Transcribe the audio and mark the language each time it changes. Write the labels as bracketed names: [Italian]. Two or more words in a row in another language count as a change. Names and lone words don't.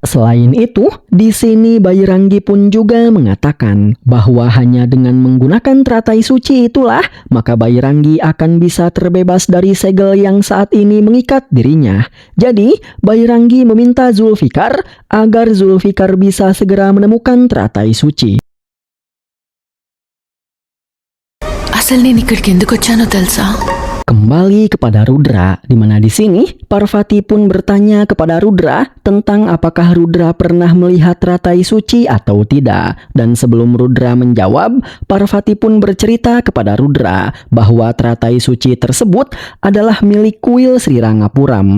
[Indonesian] Selain itu, di sini Bairanggi pun juga mengatakan bahwa hanya dengan menggunakan teratai suci itulah maka Bairanggi akan bisa terbebas dari segel yang saat ini mengikat dirinya. Jadi, Bairanggi meminta Zulfikar agar Zulfikar bisa segera menemukan teratai suci. [Telugu] అసలు నేను ఇక్కడికి ఎందుకు వచ్చానో తెలుసా? [Indonesian] Kembali kepada Rudra, di mana di sini Parvati pun bertanya kepada Rudra tentang apakah Rudra pernah melihat teratai suci atau tidak. Dan sebelum Rudra menjawab, Parvati pun bercerita kepada Rudra bahwa teratai suci tersebut adalah milik kuil Sri Rangapuram.